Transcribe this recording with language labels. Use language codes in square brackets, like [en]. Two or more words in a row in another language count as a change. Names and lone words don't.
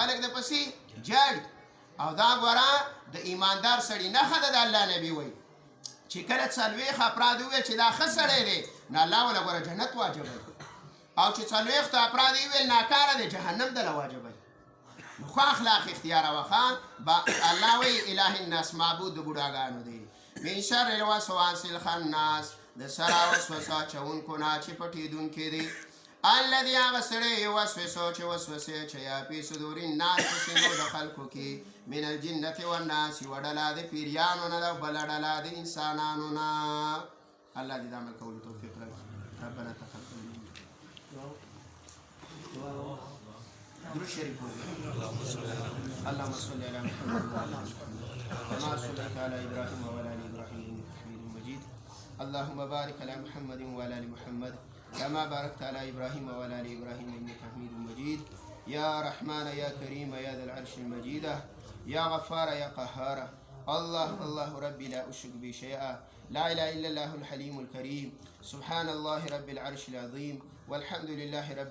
[ps] خلک درپسې جاړي او دا ګوره د ایماندار سړي نښه ده د الله نبي وایي چې کله څلوېښت افراد وویل چې دا ښه سړی دی نو الله وله ګوره جنت واجبوي او چې څلوېښتو افراد یې وویل ناکاره دی جهنم دله واجبوي نو خو اخلاق اختیاروه الله وایي [ar] اله الناس [ps] معبود د بوډاګانو دی [ar] من شر الوسواس الخناس [ps] د سره وسوسه اچوونکو نه چې پټېدونکی دی الذي هغه سړی یوسوسو چې وسوسې اچوي [ar] فی صدور الناس [ps] په سینو د خلکو کې [ar] من الجنة والناس [ps] یوه ډله د پیریانو نه ده بله ډله د انسانانو نه الله دې د عمل کولو توفیق راکړي [ar] ربنا تقبل [ps] درود شریف [ar] اللهم صل على محمد وعلى ال محمد كما صليت على ابراهيم وعلى ال ابراهيم انك حميد مجيد اللهم بارك على محمد وعلى ال محمد كما باركت على ابراهيم وعلى ال ابراهيم انك حميد مجيد يا رحمن يا كريم يا ذا العرش المجيد يا غفار يا قهار الله الله ربي لا اشرك به شيئا لا اله الا الله الحليم الكريم سبحان الله رب العرش العظيم والحمد لله رب